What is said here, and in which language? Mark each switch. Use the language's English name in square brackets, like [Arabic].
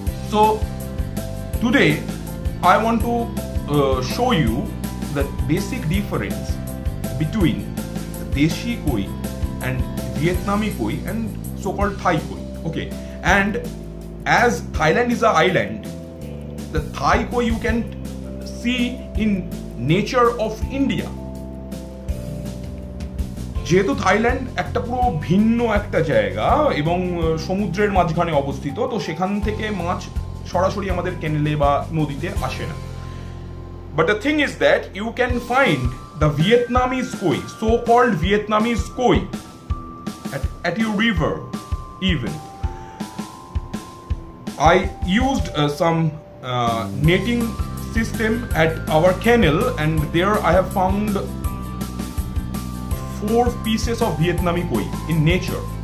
[English] So today I want to show you the basic difference between Deshi koi and Vietnamese koi and so-called Thai koi. Okay, and as Thailand is an island, the Thai koi you can see in nature of India. [Bangla] যেহেতু Thailand একটা পুরো ভিন্ন একটা জায়গা এবং সমুদ্রের মাঝখানে অবস্থিত, তো সেখান থেকে মাছ সরাসরি আমাদের কেনেলে বা নদীতে আসে না। [English] But the thing is that you can find the Vietnamese koi, so-called Vietnamese koi, at your river even. I used some netting system at our kennel, and there I have found 4 pieces of Vietnamese koi in nature.